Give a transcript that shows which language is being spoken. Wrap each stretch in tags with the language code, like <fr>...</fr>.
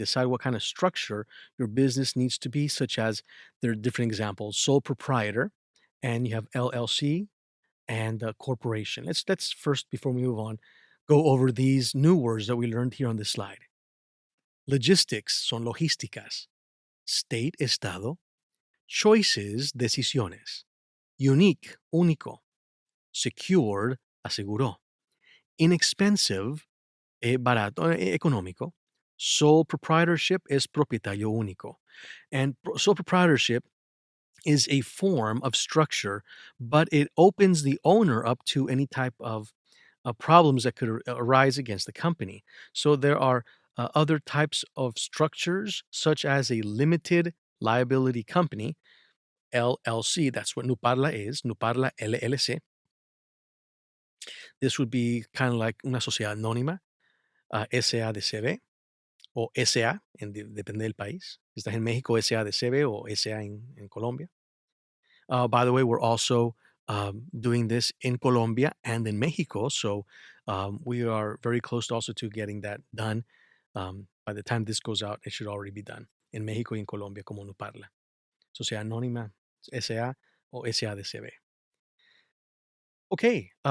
<en>Decide what kind of structure your business needs to be, such as there are different examples: sole proprietor, and you have LLC and corporation. Let's first, before we move on, go over these new words that we learned here on this slide.</en> <es>Logistics son logísticas. State, estado. Choices, decisiones. Unique, único. Secured, aseguró. Inexpensive, barato, económico. Sole proprietorship es propietario único.</es> <en>And sole proprietorship is a form of structure, but it opens the owner up to any type of problems that could arise against the company. So there are other types of structures, such as a limited liability company, LLC. That's what NuParla is, NuParla LLC. This would be kind of like</en> <es>una sociedad anónima, SA de CB o SA, depende del país. Si estás en México, SA de CB o SA en Colombia.</es> <en>By the way, we're also doing this in Colombia and in Mexico. So we are very close also to getting that done. By the time this goes out, it should already be done in Mexico</en> <es>y en Colombia como</es> <en>NuParla.</en> <es>Sociedad Anónima, SA o SA de CB. Okay.</es>